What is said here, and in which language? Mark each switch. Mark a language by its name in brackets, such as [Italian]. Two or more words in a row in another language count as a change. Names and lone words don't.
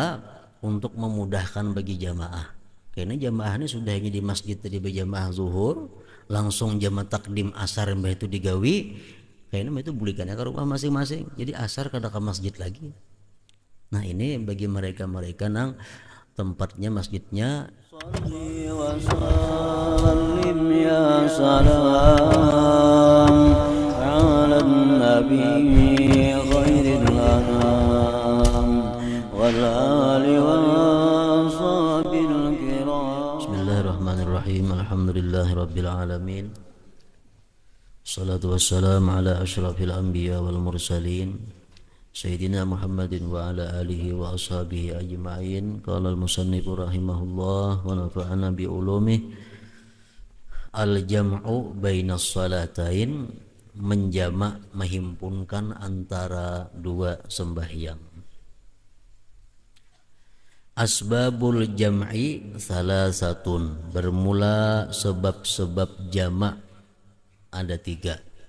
[Indonesian] Untuk memudahkan bagi jamaah. Karena jamaah ini sudah hanya di masjid tadi berjamaah zuhur, langsung jamaah takdim asar mbah itu digawi. [Banjar] Kayaknya itu bulikannya ke rumah masing-masing. Jadi asar kada ke masjid lagi. Nah ini bagi mereka-mereka nang tempatnya masjidnya. [Arabic] صل وسلم يا سلام على نبي خير الأنام وال وصحب الكرام. بسم الله الرحمن الرحيم. الحمد لله رب العالمين. الصلاة والسلام على أشرف الأنبياء والمرسلين سيدنا محمد وعلى آله وأصحابه أجمعين. قال المصنف رحمه الله ونفعنا بعلومه. الجمع بين الصلاتين, [Indonesian] menjamak, menghimpunkan antara dua sembahyang. [Arabic] أسباب الجمع ثلاثة, [Indonesian] bermula sebab-sebab jamak ada tiga.